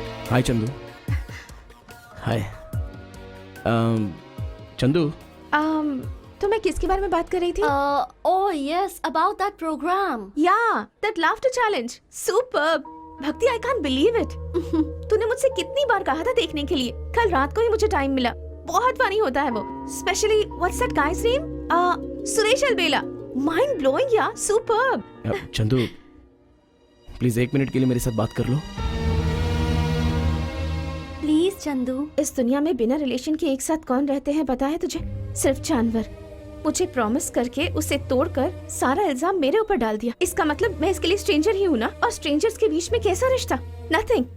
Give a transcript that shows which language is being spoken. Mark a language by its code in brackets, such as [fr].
[hi] हाय चंदू। हाय चंदू। तुम्हें किसके बारे में बात कर रही थी? [en] Oh yes, about that program. Yeah, that laughter challenge. Superb. Bhakti, I can't believe it. [hi] तूने मुझसे कितनी बार कहा था देखने के लिए। कल रात को ही मुझे टाइम मिला। बहुत फनी होता है वो। [en] Especially what's that guy's name? [hi] Suresh Albela. [en] Mind blowing यार, superb. [hi] चंदू, प्लीज 1 मिनट के लिए मेरे साथ बात कर लो। प्लीज चंदू। इस दुनिया में बिना रिलेशन के एक साथ कौन रहते हैं पता है तुझे? सिर्फ जानवर। मुझे प्रॉमिस करके उसे तोड़कर सारा इल्जाम मेरे ऊपर डाल दिया। इसका मतलब मैं इसके लिए स्ट्रेंजर ही हूँ ना? और स्ट्रेंजर्स के बीच में कैसा रिश्ता? नथिंग।